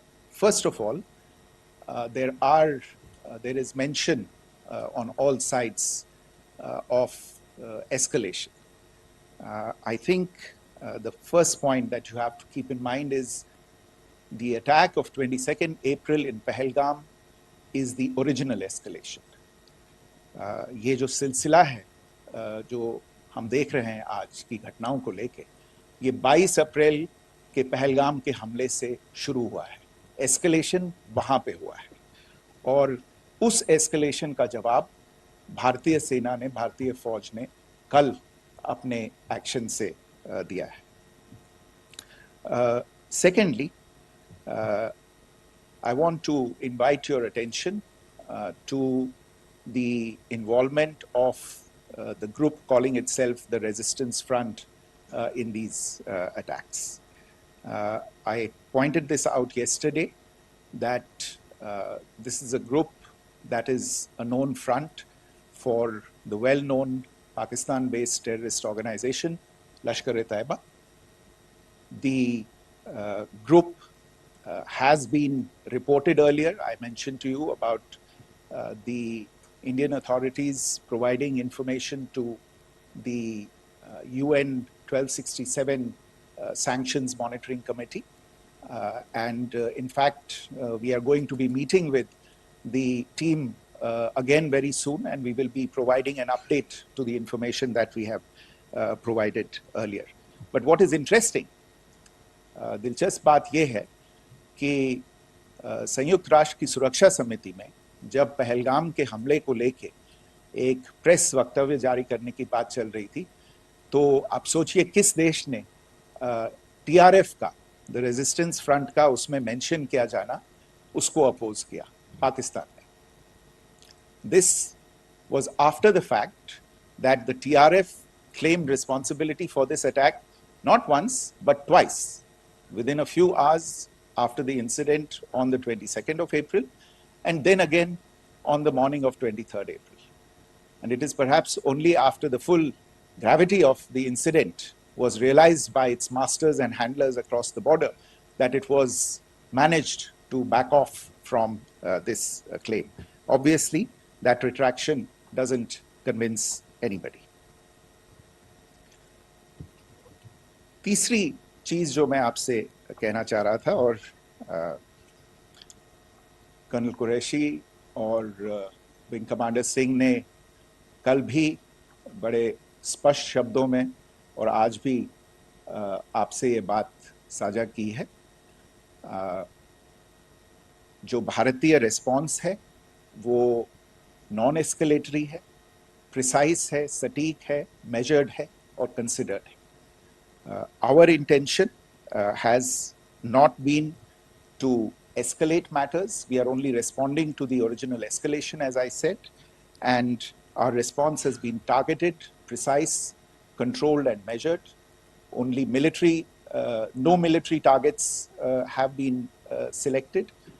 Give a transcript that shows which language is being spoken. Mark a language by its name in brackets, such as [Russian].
[English] First of all, there is mention on all sides of escalation. I think the first point that you have to keep in mind is the attack of 22nd April in Pahalgam is the original escalation. [Hindi] ये जो सिलसिला है जो हम देख रहे हैं आज की घटनाओं को लेके, ये 22 अप्रैल कि पहलगाम के हमले से शुरू हुआ है। एस्केलेशन वहां पे हुआ है और उस एस्केलेशन का जवाब भारतीय सेना ने, भारतीय फौज ने कल अपने एक्शन से दिया है। [English] Secondly, I want to invite your attention to the involvement of the group calling itself the Resistance Front in these attacks. I pointed this out yesterday that this is a group that is a known front for the well-known Pakistan-based terrorist organization, Lashkar-e-Taiba. The group has been reported earlier. I mentioned to you about the Indian authorities providing information to the UN 1267 Sanctions Monitoring Committee. In fact, we are going to be meeting with the team again very soon, and we will be providing an update to the information that we have provided earlier. But what is interesting, [Hindi] दिलचस्प बात यह है कि संयुक्त राष्ट्र की सुरक्षा समिति में जब पहलगाम के हमले को लेके एक प्रेस वक्तव्य जारी करने की बात चल रही थी, तो आप सोचिए किस देश ने टीआरएफ का, द रेजिस्टेंस फ्रंट का उसमें मेंशन किया जाना, उसको अपोज किया, पाकिस्तान ने. [English] This was after the fact that the TRF claimed responsibility for this attack not once but twice, within a few hours after the incident on the 22nd of April, and then again on the morning of 23rd April. And it is perhaps only after the full gravity of the incident was realized by its masters and handlers across the border that it was managed to back off from this claim. Obviously, that retraction doesn't convince anybody. [Hindi] तीसरी चीज जो मैं आपसे कहना चाह रहा था, और कर्नल कुरैशी और विंग कमांडर सिंह ने कल भी बड़े स्पष्ट शब्दों में और आज भी आपसे ये बात साझा की है. जो भारतीय रिस्पॉन्स है वो नॉन एस्केलेटरी है, प्रिसाइज है, सटीक है, मेजर्ड है और कंसिडर्ड है. [English] Our intention has not been to escalate matters. We are only responding to the original escalation, as I said, and our response has been targeted, precise, controlled and measured. Only no military targets have been selected.